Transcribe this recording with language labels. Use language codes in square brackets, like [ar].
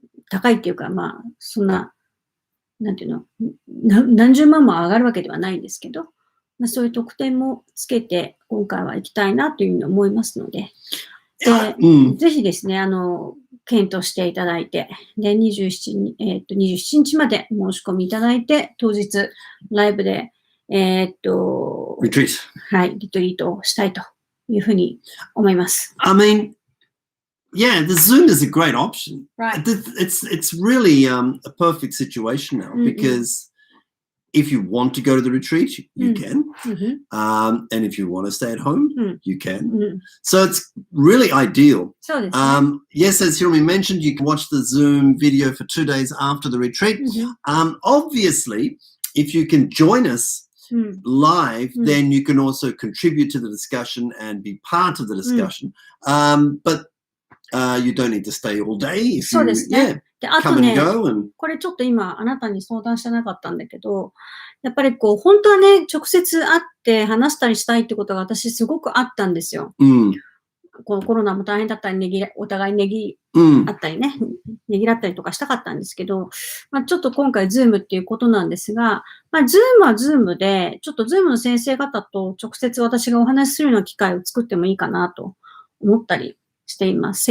[ja] 高いっていうか、そんな、なんていうの、何十万も上がるわけではないんですけど、そういう特典もつけて、今回は行きたいなというふうに思いますので、ぜひですね、検討していただいて、で、27日まで申し込みいただいて、当日、ライブで、 [en] Retreat. [ja] はい、リトリートをしたいというふうに思います。 [en] I mean, yeah, the Zoom is a great option. Right. It's really a perfect situation now because if you want to go to the retreat, you can. And if you want to stay at home, you can. So it's really ideal. Yes, as Hiromi mentioned, you can watch the Zoom video for 2 days after the retreat. Obviously, if you can join us live, then you can also contribute to the discussion and be part of the discussion. But you don't need to stay all day. If you, [ja] で、あとね、これちょっと今あなたに相談してなかったんだけど、やっぱり本当はね、直接会って話したりしたいってことが私すごくあったんですよ。このコロナも大変だったり、お互いねぎあったりね、ねぎらったりとかしたかったんですけど、ちょっと今回ズームっていうことなんですが、ズームはズームで、ちょっとズームの先生方と直接私がお話しするような機会を作ってもいいかなと思ったりしています。